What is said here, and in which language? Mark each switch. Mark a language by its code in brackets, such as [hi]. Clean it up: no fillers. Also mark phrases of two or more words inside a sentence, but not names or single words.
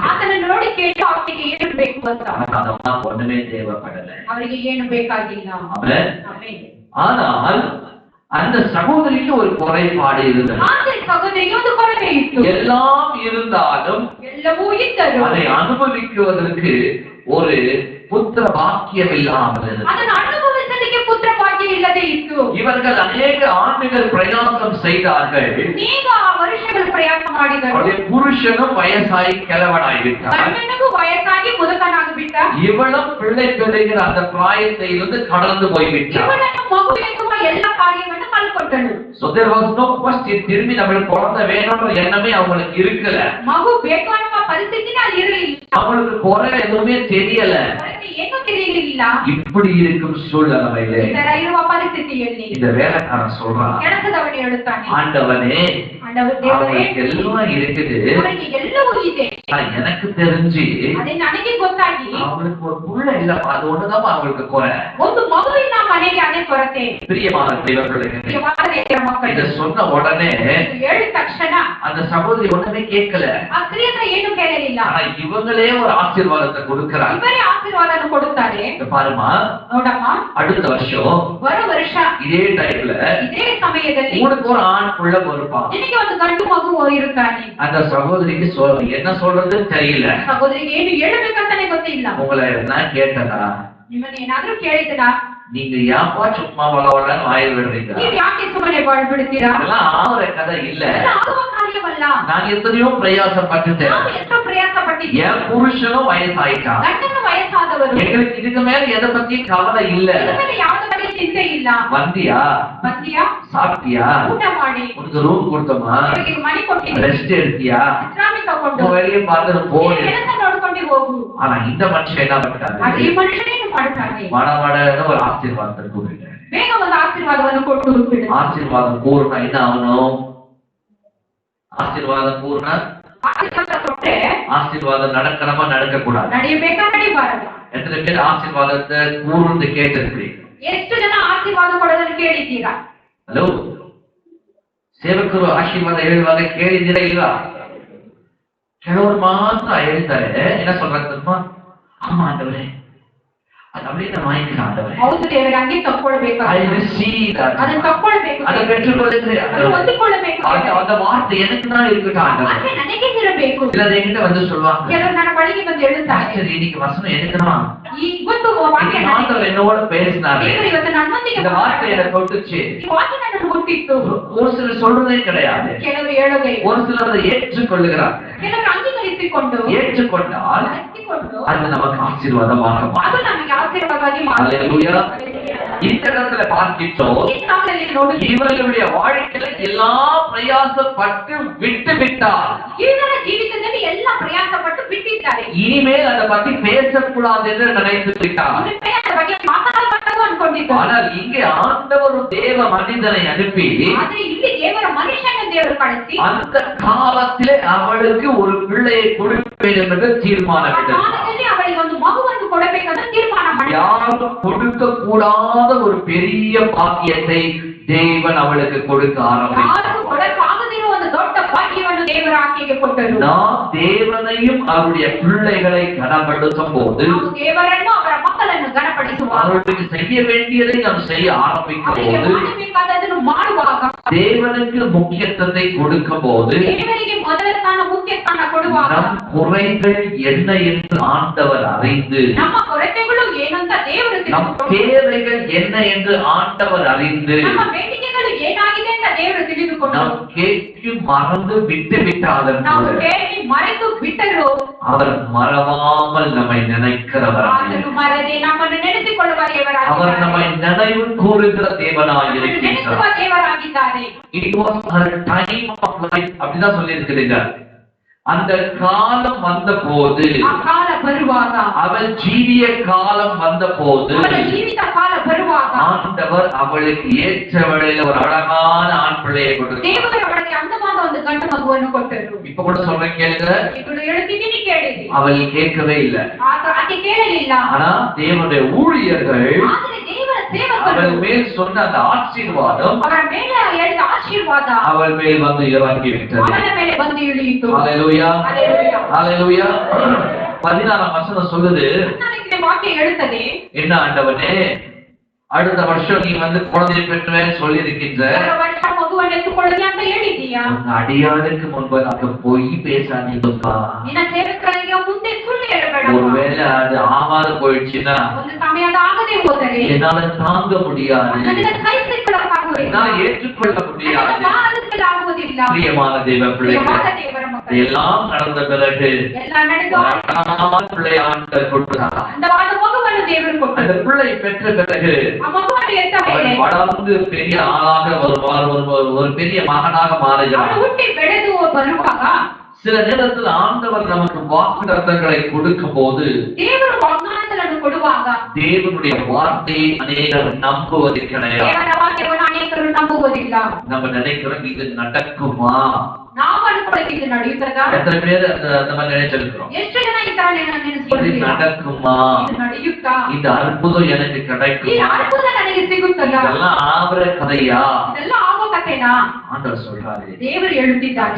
[kn] ಆತನ ನೋಡಿ ಕೇಳಿ ಅವರಿಗೆ ಏನು ಬೇಕು ಅಂತ. [ta] அந்த அம்மாக்கு ஒண்ணுமே தேவைப்படல. [kn] ಅವರಿಗೆ ಏನು ಬೇಕಾಗಿಲ್ಲ. [ta] ஆமென். [kn] ಆಮೆನ್. [ta] ஆனால் அந்த சகோதரிக்கு ஒரு குறைபாடு இருந்தது. [kn] ಆದ್ರೆ ಸಹೋದರಿಗೆ ಒಂದು ಕೊರತೆ ಇತ್ತು. [ta] எல்லாம் இருந்தாலும் [kn] ಎಲ್ಲವೂ ಇದ್ದರು, [ta] அதை அனுபவிக்குவதற்கு ஒரு புத்திர பாக்கியம் இல்லாமல் இருந்தது. [kn] ಅದನ್ನು ಅನುಭವಿಸಲಿಕ್ಕೆ ಪುತ್ರ ಭಾಗ್ಯ ಇಲ್ಲದೆ ಇತ್ತು. [ta] இவர்கள் அநேக ஆண்டுகள் பிரயாசம் செய்தார்கள். [kn] ಅನೇಕ ವರ್ಷಗಳು ಪ್ರಯಾಸ ಮಾಡಿದರು. [ta] அவருடைய புருஷனும் வயசாகி கிழவனாகிவிட்டார். [kn] ಗಂಡನಿಗೂ ವಯಸ್ಸಾಗಿ ಮುದುಕನಾಗಿಬಿಟ್ಟ. [ta] இவளும் பிள்ளை பெறுகிற அந்த பிராயத்தை இருந்து கடந்து போய்விட்டார். [kn] ಇವನನ್ನು ಮಗು ಎನ್ನುವ ಎಲ್ಲ ಕಾರ್ಯವನ್ನು ಕಲ್ಕೊಟ್ಟಳು. [en] So there was no question, [ta] திரும்பி நம்மளுக்கு குழந்தை வேணும்ன்ற எண்ணமே அவங்களுக்கு இருக்கல. [kn] ಮಗು ಬೇಕು ಅನ್ನುವ ಪರಿಸ್ಥಿತಿನೇ ಅಲ್ಲಿ ಇರಲಿಲ್ಲ. [ta] அவங்களுக்கு குறை எதுவுமே தெரியல. [kn] ಅವರಿಗೆ ಏನು ತಿಳಿಯಲಿಲ್ಲ. [ta] இப்படி இருக்கும் சூழ்நிலையிலே [kn] ಇದರ ಇರುವ ಪರಿಸ್ಥಿತಿಯಲ್ಲಿ [ta] இந்த வேலைக்காரன் சொல்றான், [kn] ಕೆಲಸದವನು ಹೇಳುತ್ತಾನೆ, [ta] ஆண்டவனே [kn] ದೇವರೇ, [ta] அவங்களுக்கு எல்லாம் இருக்குது, [kn] ಅವರಿಗೆ ಎಲ್ಲವೂ ಇದೆ. [ta] ஆனா எனக்கு தெரிஞ்சு [kn] ಅದೇ ನನಗೆ ಗೊತ್ತಾಗಿ [ta] அவங்களுக்கு ஒரு புள்ள இல்லப்பா, அது ஒண்ணுதான் அவங்களுக்கு குறை. [kn] ಒಂದು ಮಗುವಿನ ಮನೆಗೆ ಅದೇ ಕೊರತೆ. [ta] பிரியமான தெய்வங்களே, [kn] ಪ್ರಿಯವಾದ ದೇವರ ಮಕ್ಕಳೇ, [ta] இத சொன்ன உடனே [kn] ಇದು ಹೇಳಿದ ತಕ್ಷಣ [ta] அந்த சகோதரி ஒண்ணுமே கேட்கல. [kn] ಆ ಸ್ತ್ರೀ ಹತ್ರ ಏನು ಕೇಳಲಿಲ್ಲ. [ta] ஆனா இவங்களே ஒரு ஆசீர்வாதத்தை கொடுக்கிறாங்க. [kn] ಇವರೇ ಆಶೀರ್ವಾದನ ಕೊಡುತ್ತಾರೆ. [ta] இத பாருமா, [kn] ನೋಡಮ್ಮ, [ta] அடுத்த வருஷம் [kn] ಬರೋ ವರ್ಷ [ta] இதே டைம்ல [kn] ಇದೇ ಸಮಯದಲ್ಲಿ [ta] உனக்கு ஒரு ஆண் புள்ள பொறுப்பான். [kn] ನಿನಗೆ ಒಂದು ಗಂಡು ಮಗು ಇರುತ್ತಾನೆ. [ta] அந்த சகோதரிக்கு என்ன சொல்றதுன்னு தெரியல. [kn] ಸಹೋದರಿಗೆ ಏನು ಹೇಳಬೇಕಂತಾನೆ ಗೊತ್ತಿಲ್ಲ. [ta] உங்களை நான் கேட்டதா, [kn] ನಿಮ್ಮನ್ನ ಏನಾದ್ರೂ ಕೇಳಿದನಾ, [ta] நீங்க ஏப்பா சும்மா வளவள வாயில் விடுறீங்க? [kn] ನೀವು ಯಾಕೆ ಸುಮ್ಮನೆ ಬಾಳ್ಬಿಡ್ತೀರಾ? [ta] அதெல்லாம் ஆகிற கதை இல்ல. [kn] ಅದು ಆಗುವ ಕಾರ್ಯವಲ್ಲ. [ta] நான் எத்தனையோ பிரயாசப்பட்டுட்டேன். [kn] ನಾವು ಎಷ್ಟೋ ಪ್ರಯಾಸ ಪಟ್ಟಿದ್ದೀವಿ. [ta] என் புருஷனும் வயசாயிட்டான். [kn] ಗಂಡನು ವಯಸ್ಸಾದವರು. [ta] எங்களுக்கு இதுக்கு மேல எதை பத்தி கவலை இல்ல. [kn] ಇದುವರೆ ಯಾವುದರ ಬಗ್ಗೆ ಚಿಂತೆ ಇಲ್ಲ. [ta] வந்தியா, [kn] ಬಂದಿಯಾ, [ta] சாப்பிட்டியா, [kn] ಊಟ ಮಾಡಿ, [ta] உனக்கு ரூம் கொடுத்தோமா, [kn] ಅವರಿಗೆ ಮನೆ ಕೊಟ್ಟಿದ್ದೀವಿ, [ta] ரெஸ்ட் எடுத்தியா, [kn] ವಿಶ್ರಾಂತಿ ತಗೊಂಡು [ta] உன் வெளியே பார்த்துட்டு போய். [kn] ಕೆಲಸ ನೋಡ್ಕೊಂಡು ಹೋಗು. [ta] ஆனா இந்த மனுஷன் என்ன பண்ணிட்டாரு, [kn] ಆದ್ರೆ ಈ ಮನುಷ್ಯನೇನು ಮಾಡ್ತಾನೆ, [ta] மடமடன்னு ஒரு ஆசீர்வாதத்தை கொடுங்க. [kn] ಬೇಗ ಒಂದು ಆಶೀರ್ವಾದವನ್ನು ಕೊಟ್ಟು ಬಿಡು. [ta] ஆசீர்வாதம் பூர்ண என்ன ஆகணும்? ஆசீர்வாதம் பூர்ண [kn] ಆಶೀರ್ವಾದ ಕೊಟ್ಟರೆ [ta] ஆசீர்வாதம் நடக்கணுமா நடக்க கூடாது? [kn] ನಡೆಯಬೇಕಾ ನಡಿಬಾರದು? [ta] எத்தனை பேர் ஆசீர்வாதத்தை கூர்ந்து கேட்டிருக்கிறீங்க? [kn] ಎಷ್ಟು ಜನ ಆಶೀರ್ವಾದ ಕೊಡೋದನ್ನು ಕೇಳಿದ್ದೀರಾ? ஹலோ, ಸೇವಕರು ಆಶೀರ್ವಾದ ಹೇಳುವಾಗ ಕೇಳಿದಿರ ಇಲ್ವಾ? ಕೆಲವರು ಮಾತ್ರ ಹೇಳ್ತಾರೆ, ಏನ சொல்றாங்க? [ta] ஆமா ஆண்டவரே, அது அப்படியே நான் வாங்கிக்கிறேன் ஆண்டவரே. [kn] ಹೌದು ದೇವರೇ, ಹಂಗೆ ತಕ್ಕೊಳ್ಬೇಕು, [en] I receive that. [kn] ಅದನ್ನ ತಕ್ಕೊಳ್ಬೇಕು, [ta] அதை பெற்றுக்கொள்கிறேன். [kn] ಅದನ್ನ ಹೊಂದಿಕೊಳ್ಳಬೇಕು. [ta] அந்த வார்த்தை எனக்கு தான் இருக்கட்டும் ஆண்டவரே. [kn] ಆದ್ರೆ ನನಗೆ ಇರಬೇಕು. [ta] சிலர் என்கிட்ட வந்து சொல்லுவாங்க, [kn] ಕೆಲವರು ನನ್ನ ಬಳಿಗೆ ಬಂದು ಹೇಳುತ್ತಾರೆ, [ta] சரி இன்னைக்கு வசனம் எடுக்கணும், [kn] ಇವತ್ತು ವಾಕ್ಯ [ta] ஆண்டவர் என்னோட பேசினாரு, [kn] ದೇವರು ಇವತ್ತು ನನ್ನೊಂದಿಗೆ [ta] இந்த வார்த்தை எனக்கு ಕೊಟ್ಟುச்சு. [kn] ಈ ವಾಕ್ಯ ನನ್ನನ್ನು ಮುಟ್ಟಿತ್ತು. [ta] ஒரு சிலர் சொல்றதே கிடையாது, [kn] ಕೆಲವರು ಹೇಳೋದೇ ಇಲ್ಲ. [ta] ஒரு சிலர் அதை ஏற்றுக்கொள்ளுகிறாங்க. [kn] ಕೆಲವರು ಅಂಗೀಕರಿಸಿಕೊಂಡು [ta] ஏற்றுக்கொண்டால் அது நமக்கு ஆசீர்வாதமாக மாறும். [kn] ಅದು ನಮಗೆ ಆಶೀರ್ವಾದವಾಗಿ [ta] அல்லேலூயா. இந்த இடத்துல பார்க்கிறோம், இவர்களுடைய வாழ்க்கையில எல்லா பிரயாசப்பட்டு விட்டு விட்டார். [kn] ಇವರ ಜೀವಿತದಲ್ಲಿ ಎಲ್ಲ ಪ್ರಯಾಸಪಟ್ಟು ಬಿಟ್ಟಿದ್ದಾರೆ. [ta] இனிமேல் அதை பத்தி பேசக்கூடாது என்று நினைத்து விட்டார். [kn] ಅದರ ಬಗ್ಗೆ ಮಾತನಾಡಬಾರದು ಅನ್ಕೊಂಡಿದ್ದಾರೆ. [ta] ஆனால் இங்கே ஆண்டவர் தேவ மனிதனை அனுப்பி, [kn] ಆದ್ರೆ ಇಲ್ಲಿ ದೇವರ ಮನುಷ್ಯನ ದೇವರು ಕಳಿಸಿ [ta] அந்த காலத்திலே அவளுக்கு ஒரு பிள்ளையை கொடுப்பேன் என்று தீர்மானமிட்டது. [kn] ಕಾಲದಲ್ಲಿ ಅವಳಿಗೆ ಒಂದು ಮಗುವನ್ನು ಕೊಡಬೇಕಂತ ತೀರ್ಮಾನ ಮಾಡಿದ್ದಾರೆ. [ta] யாரும் கொடுக்க கூடாத ஒரு பெரிய பாக்கியத்தை தேவன் அவளுக்கு கொடுக்க ஆரம்பித்தார். [kn] ಯಾರು ಕೊಡಕ್ಕಾಗದಿರುವ ಒಂದು ದೊಡ್ಡ ಭಾಗ್ಯವನ್ನು ದೇವರ ಆಕೆಗೆ ಕೊಟ್ಟರು. [ta] நாம் தேவனையும் அவருடைய பிள்ளைகளை கனப்படுத்தும் போது, [kn] ನಾವು ದೇವರನ್ನು ಅವರ ಮಕ್ಕಳನ್ನು ಗಣಪಡಿಸುವಾಗ, [ta] அவர்களுக்கு செய்ய வேண்டியதை நாம் செய்ய ஆரம்பிக்கும் [kn] ಅವರಿಗೆ [ta] போது, [kn] ಮಾಡಬೇಕಾದದನ್ನು ಮಾಡುವಾಗ, [ta] தேவனுக்கு முக்கியத்துவத்தை கொடுக்கும் போது, [kn] ದೇವರಿಗೆ ಮೊದಲ ಸ್ಥಾನ ಮುಖ್ಯ ಸ್ಥಾನ ಕೊಡುವಾಗ, [ta] நம் குறைகள் என்ன என்று ஆண்டவர் அறிந்து, [kn] ನಮ್ಮ ಕೊರತೆಗಳು ಏನಂತ ದೇವರು [ta] நம் தேவைகள் என்ன என்று ஆண்டவர் அறிந்து, [kn] ನಮ್ಮ ಬೇಡಿಕೆಗಳು ಏನಾಗಿದೆ ಅಂತ ದೇವರು ತಿಳಿದುಕೊಂಡು, [ta] நாம் கேட்டு மறந்து விட்டு விட்டாலும் [kn] ನಾವು [ta] கூட [kn] ಕೇಳಿ ಮರೆತು ಬಿಟ್ಟರು [ta] அவர் மறவாமல் நம்மை நினைக்கிறவராக, [kn] ಆತನು ಮರದೆ ನಮ್ಮನ್ನು ನೆನೆಸಿಕೊಳ್ಳುವ [ta] அவர் [kn] ದೇವರಾಗಿದ್ದಾರೆ. [ta] நம்மை நினைவு கூறுகிற தேவனாக [kn] ನಮ್ಮನ್ನು ನೆನೆಸುವ [ta] இருக்கிறார். [kn] ದೇವರಾಗಿದ್ದಾರೆ. [en] It was her time of life [ta] அப்படிதான் சொல்லி இருக்கிறீங்க. அந்த காலம் வந்த போது, [kn] ಆ ಕಾಲ ಬರುವಾಗ, [ta] அவள் ஜீவிய காலம் வந்த போது, [kn] ಅವಳ ಜೀವಿತ ಕಾಲ ಬರುವಾಗ [ta] ஆண்டவர் அவளுக்கு ஏற்றவளையில ஒரு அழகான ஆண் பிள்ளையை கொடுத்தார். [kn] ದೇವರು ಅವಳಿಗೆ ಅಂದವಾದ ಒಂದು ಗಂಡು ಮಗುವನ್ನು ಕೊಟ್ಟರು. [ta] இப்ப கூட சொல்றேன் கேளுங்க, [kn] ఇప్పుడు ಹೇಳ್ತಿದ್ದೀನಿ ಕೇಳಿರಿ. [ta] அவள் கேட்கவே இல்லை. [kn] ಆಕೆ ಕೇಳಲಿಲ್ಲ. [ta] ஆனா தேவனுடைய ஊழியர்கள் [kn] ಆದರೆ ದೇವರ ಸೇವಕರು [ta] அவள் மேல் சொன்ன அந்த ஆசீர்வாதம் [kn] ಅವರ ಮೇಲೆ ಹೇಳಿದ ಆಶೀರ್ವಾದ [ta] அவள் மேல் வந்து இறங்கி விட்டது. [kn] ಅವನ ಮೇಲೆ ಬಂದು ಇಳಿಯಿತು. [ta] ஹல்லேலூயா, [kn] ಹಲ್ಲೆಲೂಯಾ. [ta] ஹல்லேலூயா. 16 வசனம் சொல்லுது, [kn] ನನಗೆ ವಾಕ್ಯ ಹೇಳುತ್ತದೆ, [ta] என்ன ஆண்டவனே, அடுத்த வருஷம் நீ வந்து குழந்தை பெற்றுவேன்னு சொல்லி இருக்கின்ற, [kn] ಬರುವ ವರ್ಷ ಮಗುವನ್ನು ಎತ್ತುಕೊಳ್ಳಲಿ ಅಂತ ಹೇಳಿದೀಯಾ? [ta] உங்க அடியாளுக்கு முன்பதாக போய் பேசாதீங்கப்பா. [kn] ನಿನ್ನ ಸೇವಕರಿಗೆ ಮುಂದೆ ಸುಳ್ಳು ಹೇಳಬೇಡ. [ta] ஒருவேளை அது ஆகாது போயிடுச்சுன்னா [kn] ಒಂದು ಸಮಯದ ಆಗದೆ ಹೋದರೆ [ta] என்னால தாங்க முடியாது, [kn] ನನಗೆ ಸಹಿಸಿಕೊಳ್ಳಕ್ಕಾಗುವುದಿಲ್ಲ, [ta] என்னால ஏற்றுக்கொள்ள முடியாது. [kn] ನನಗೆ ಬಾಧಿಸಲಾಗುವುದಿಲ್ಲ. [ta] பிரியமான தேவ பிள்ளைகள், [kn] ಪ್ರಿಯವಾದ ದೇವರ ಮಕ್ಕಳೇ, [ta] எல்லாம் நடந்த பிறகு [kn] ಎಲ್ಲ ನಡೆದು [ta] அழகான பிள்ளை ஆண்டவர் கொடுத்தார். [kn] ಅಂದವಾದ ಮಗುವನ್ನು ದೇವರು [ta] அந்த [kn] ಕೊಟ್ಟರು. [ta] பிள்ளை பெற்ற பிறகு [kn] ಆ ಮಗುವನ್ನು ಎತ್ತ ಮೇಲೆ [ta] அவன் வளர்ந்து பெரிய ஆளாக ஒரு பெரிய மகனாக [kn] ಅವನು [ta] மாறுகிறான். [kn] ಹುಟ್ಟಿ ಬೆಳೆದು ಬರುವಾಗ [ta] சில நேரத்தில் ஆண்டவர் நமக்கு வாக்குத்தத்தங்களை கொடுக்கும் போது, [kn] ದೇವರು ವಾಗ್ದಾನಗಳನ್ನು ಕೊಡುವಾಗ [ta] தேவனுடைய வார்த்தையை அநேகர் நம்புவது கிடையாது. [kn] ದೇವರ ವಾಕ್ಯವನ್ನು ಅನೇಕರು ನಂಬುವುದಿಲ್ಲ. [ta] நம்ம நினைக்கிறோம் இது நடக்குமா? [kn] ನಾವು ಅನ್ಕೊಳ್ಳೋಕೆ ಇದು ನಡೆಯುತ್ತದ? [ta] எத்தனை பேர் அந்த மாதிரி நினைச்சிருக்கிறோம்? [kn] ಎಷ್ಟು ಜನ ಈ ತರ [ta] இது [kn] ನೆನೆಸಿಕೊಳ್ಳುತ್ತೀರಾ? [ta] நடக்குமா? [kn] ಇದು ನಡೆಯುತ್ತಾ? [ta] இந்த அற்புதம் எனக்கு [kn] ಈ [ta] கிடைக்குமா? [kn] ಅದ್ಭುತ ನನಗೆ ಸಿಗುತ್ತಲ್ಲ? [ta] இதெல்லாம் ஆவற கதையா? [kn] ಇದೆಲ್ಲ ಆಗೋ ಕಥೆನಾ? [ta] ஆண்டவர் சொல்றாரு, [kn] ದೇವರು ಹೇಳುತ್ತಿದ್ದಾನೆ,